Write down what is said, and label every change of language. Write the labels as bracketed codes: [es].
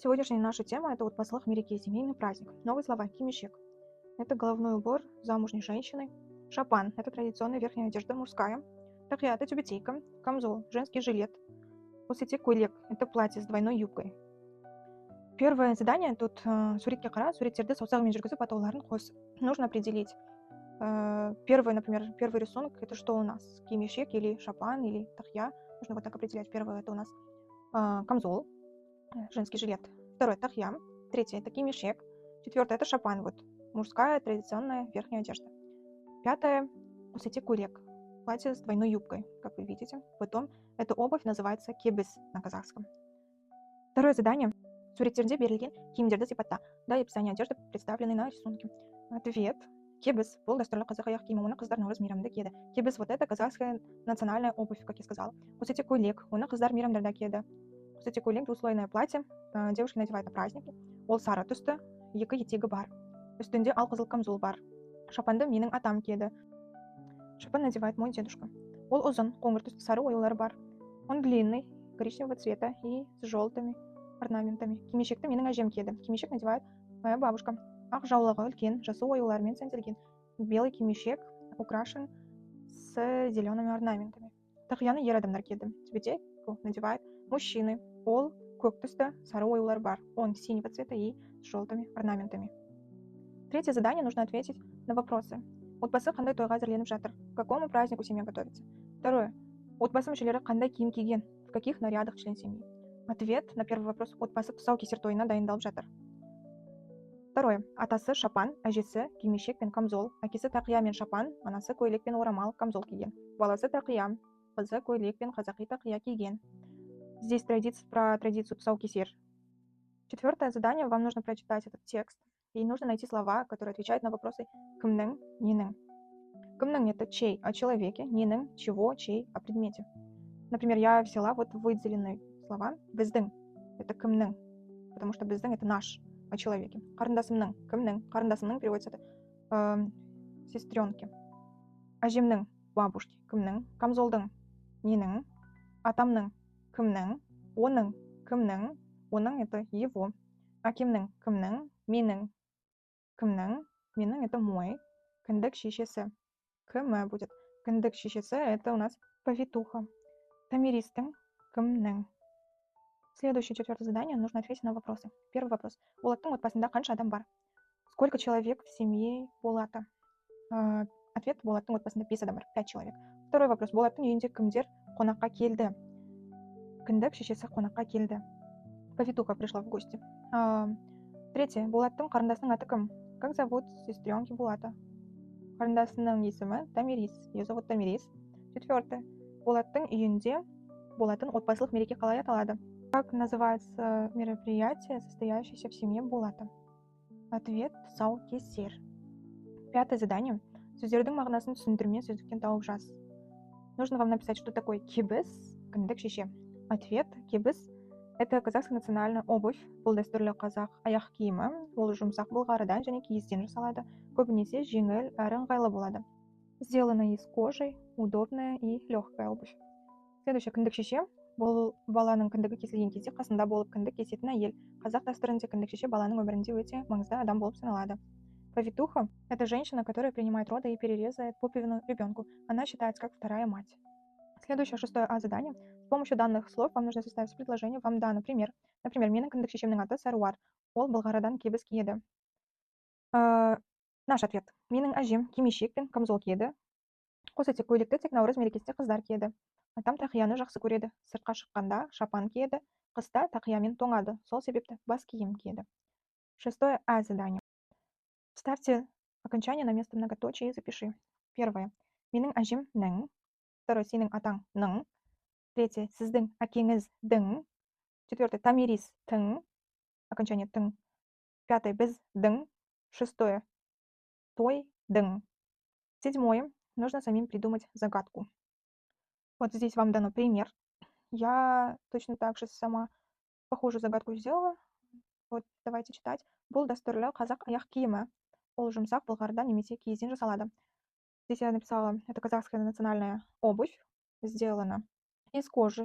[ru] Сегодняшняя наша тема – это отпаслых мереке семейный праздник. Новые слова – кимишек. Это головной убор замужней женщины. Шапан – это традиционная верхняя одежда мужская. Тахья – это тюбетейка. Камзол – женский жилет. Косете кулек – это платье с двойной юбкой. Первое задание тут [kk] суретке қара, суреттерді саусағымен жүргізіп атауларын қос. [ru] Нужно определить. Первый рисунок – это что у нас? Кимишек или шапан или тахья. Нужно вот так определять. Первое – это у нас камзол. Женский жилет. Второй – тахья. Третий – это кимишек. Четвертое – это шапан, вот мужская традиционная верхняя одежда. Пятое – кусети кулек, платье с двойной юбкой, как вы видите. Потом эта обувь называется кебис на казахском. Второе задание. [kk] Суреттерде берілген киімдерді сипатта. [ru] Да, и описание одежды, представленной на рисунке. Ответ. Кебис. [kk] Бұл дәстүрлі қазақ аяқ киімі, оны қыздар наурыз мейрамда киеді. [ru] Кебис – вот это казахская национальная обувь, как я сказала. [kk] Кусети кулек, оны қыздар мейрамдарда киеді. [ru] Кстати, кулек двуслойное платье девушки надевают на праздники. [kk] Ол сары түсті, екі етегі бар. Үстінде алқызыл камзол бар. Шапанды менің атам киеді. [ru] Шапан надевает мой дедушка. [kk] Ол ұзын, қоңыр түсті сары оюлары бар. [ru] Он длинный, коричневого цвета и с желтыми орнаментами. [kk] Кимешекті менің әжем киеді. [ru] Кимешек надевает моя бабушка. [kk] Ақ жаулығы үлкен, жасы оюлармен сәнделген. [ru] Белый кимешек украшен с зелеными орнаментами. [kk] Тахьяны ер адамдар киеді. [ru] Тюбетейку надевает мужчины. [kk] Ол көк түсті, сары оюлар бар. [ru] Он синего цвета и с желтыми орнаментами. Третье задание. Нужно ответить на вопросы. [kk] Отбасы қандай тойға әзірленіп жатыр? [ru] К какому празднику семья готовится? Второе. [kk] Отбасы мүшелері қандай киім киген? [ru] В каких нарядах член семьи? Ответ на первый вопрос. [kk] Отбасы тұсаукесер тойына дайындалып жатыр. [ru] Второе. [kk] Атасы шапан, әжесі кимешек пен камзол. Әкесі тақия мен шапан, анасы көйлек пен орамал, камзол киген. Баласы тақия, қызы көйлек пен қазақи тақия киген. [ru] Здесь про традицию тұсаукесер. Четвертое задание. Вам нужно прочитать этот текст. И нужно найти слова, которые отвечают на вопросы кімнің, ненің. Кімнің – это чей, о человеке, ненің – чего, чей, о предмете. Например, я взяла вот выделенные слова. Біздің – это кімнің, потому что біздің – это наш, о человеке. [kk] Қарындасымның, кімнің. [ru] Қарындасымның переводится это сестренки. [kk] Әжемнің – [ru] бабушки, [kk] кімнің. Камзолдың – ненің. Атамның – кімнің. Оның – кімнің. Оның – [ru] это его. [kk] Әкемнің – кімнің. Менің – кімнің. Менің – [ru] это мой. [kk] Кіндік шешесі. Кімі [ru] будет. Кіндік шешесі – это у нас повитуха. [kk] Томиристың – кімнің. [ru] Следующее, четвертое задание. Нужно ответить на вопросы. Первый вопрос. [kk] Болаттың отбасында қанша адам бар? [ru] Сколько человек в семье Болата? Ответ. [kk] Болаттың отбасында 5 адам бар. [ru] 5 человек. Второй вопрос. [kk] Болаттың үйінде кімдер қонаққа келді? Кіндік шешесі қонаққа келді. [ru] Повитуха пришла в гости. Третье. [kk] Болаттың қарындасының аты кім? [ru] Как зовут сестренки Болата? [kk] Қарындасының есімі Томирис. [ru] Ее зовут Томирис. Четвертое. [kk] Болаттың үйінде болатын отбасылық мереке қалай аталады? [ru] Как называется мероприятие, состоящееся в семье Болата? Ответ. Тұсаукесер. Пятое задание. [kk] Сөздердің мағынасын түсіндірме сөздіктен тауып жаз. [ru] Нужно вам написать, что такое кебіс, кіндік шеше. Ответ. Кебіс – это казахская национальная обувь. [kk] Бұл дәстүрлі қазақ аяқ киімі. Ол жұмсақ былғарыдан және киізден жасалады. Көбінесе жеңіл әрі ыңғайлы болады. [ru] Сделана из кожи, удобная и легкая обувь. Следующее. Кіндік шеше. [kk] Бұл баланың кіндігі кесілген кезде қасында болып кіндік кесетін әйел. Қазақ дәстүрінде кіндік шеше баланың өмірінде өте маңызды адам болып саналады. [ru] Повитуха – это женщина, которая принимает роды и перерезает пуповину ребенку. Она считается как вторая мать. Следующее, шестое задание. С помощью данных слов вам нужно составить предложение. Вам дано пример. Например, [kk] менің кіндік шешемнің аты Саруар. Ол былғарыдан кебіс киеді. Наш ответ. Менің әжем кимешек пен камзол киеді. Косете көйлекті тек наурыз мерекесінде қыздар киеді. Атам тақияны жақсы көреді. Сыртқа шыққанда шапан киеді. Қыста тақиямен тоңады. Сол себепті бас киім киеді. [ru] Шестое задание. Вставьте окончание на место многоточия и запиши. Первое. [kk] Менің әжемнің. [ru] Второе. [kk] Сенің атаңның. [ru] Третье. [kk] Сіздің әкеңіздің. [ru] Четвертое. [kk] Томирис-тың. [ru] Окончание [kk] тың. [ru] Пятое. [kk] Біздің. [ru] Шестое. [kk] Тойдың. [ru] Седьмое. Нужно самим придумать загадку. Вот здесь вам дано пример. Я точно так же сама похожую загадку сделала. Вот давайте читать. [kk] Бұл дәстүрлі қазақ аяқ киімі. Ол жұмсақ былғарыдан немесе киізден жасалады. [ru] Здесь я написала, это казахская национальная обувь, сделана из кожи. [kk] Көбінесе жеңіл әрі ыңғайлы, [ru] легкая и удобная.